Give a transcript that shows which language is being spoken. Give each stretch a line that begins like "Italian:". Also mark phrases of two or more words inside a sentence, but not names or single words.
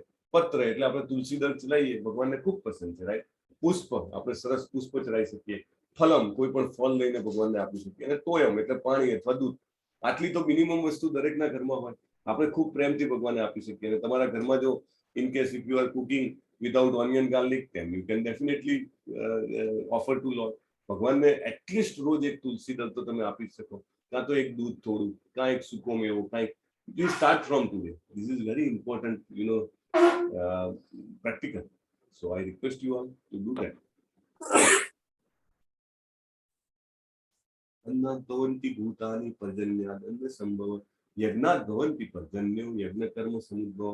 Gujarati: પત્ર એટલે આપણે તુલસી દળ ચલાવીએ, ભગવાનને ખૂબ પસંદ છે, રાઈટ? પુષ્પ આપણે સરસ પુષ્પ ચડાવી શકીએ. ફલમ કોઈ પણ ફળ લઈને ભગવાનને આપી શકીએ. અને તોયમ એટલે પાણી અથવા દૂધ. આટલી તો મિનિમમ વસ્તુ દરેકના ઘરમાં હોય. આપણે ખૂબ પ્રેમથી ભગવાનને આપી શકીએ. અને તમારા ઘરમાં જો
English: in case if you are cooking without onion garlic, then you can definitely offer to Lord.
Gujarati: ભગવાનને એટલીસ્ટ રોજ એક તુલસી દળ તો તમે આપી શકો. કાં તો એક દૂધ થોડું, કાં એક સૂકો મેવો, કાંઈક.
English: You start from today. This is very important, practical. So I request you all to do that.
Sanskrit: अन्नात् भवन्ति भूतानि पर्जन्यात् अन्न संभव यज्ञात् भवन्ति पर्जन्यो यज्ञ कर्म समुद्भव.